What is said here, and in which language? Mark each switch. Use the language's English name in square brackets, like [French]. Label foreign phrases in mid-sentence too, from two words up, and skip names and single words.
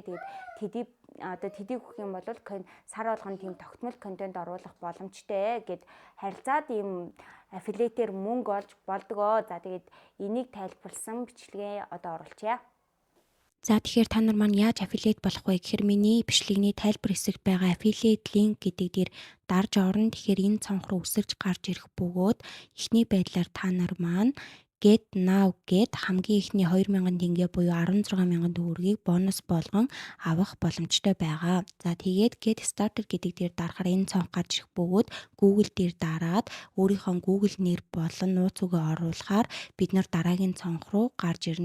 [Mongolian] Тэгээд тэдийг өгөх юм бол сар болгоно тийм тогтмол контент оруулах боломжтой гэд харилцаад ийм аффилиатээр мөнгө олж болдгоо. За тэгээд энийг тайлбарлсан бичлэгээ одоо оруулъя. За тэгэхээр та нар маань яаж affiliate болох вэ гэхээр миний бичлэгний тайлбар хэсэгт байгаа [English] affiliate link [Mongolian] гэдэг дээр дарж орно. Тэгэхээр энэ цонх руу үсэрч гарч ирэх бөгөөд эхний байдлаар та нар маань [English] Get Now [Mongolian] гэд хамгийн ихний 2000 тенге буюу 16,000 төгрөгийг бонус болгон авах боломжтой байгаа. За тэгээд [English] Get Started [Mongolian] гэдэг дээр дарахаар энэ цонх гарч ирэх бөгөөд Google дээр дараад өөрийнхөө Google нэр болон нууц үгээ оруулахаар бид нар дараагийн цонх руу гарч ирнэ.